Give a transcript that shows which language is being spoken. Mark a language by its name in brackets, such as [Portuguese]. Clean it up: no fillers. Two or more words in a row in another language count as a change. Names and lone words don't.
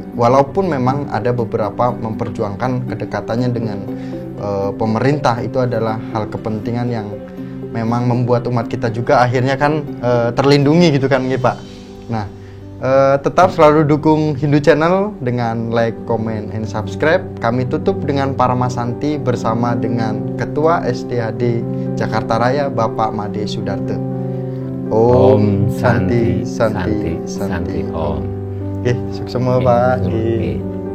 [Indonesian] Walaupun memang ada beberapa memperjuangkan kedekatannya dengan pemerintah, itu adalah hal kepentingan yang memang membuat umat kita juga akhirnya kan terlindungi gitu kan Pak. Nah, tetap selalu dukung Hindu Channel dengan [English] like, comment, and subscribe. [Indonesian] Kami tutup dengan Paramasanti bersama dengan Ketua SDHD Jakarta Raya Bapak Made Sudarta. [Sanskrit] Om Santi Santi Santi Om. [Indonesian] Oke, sukses semua Pak.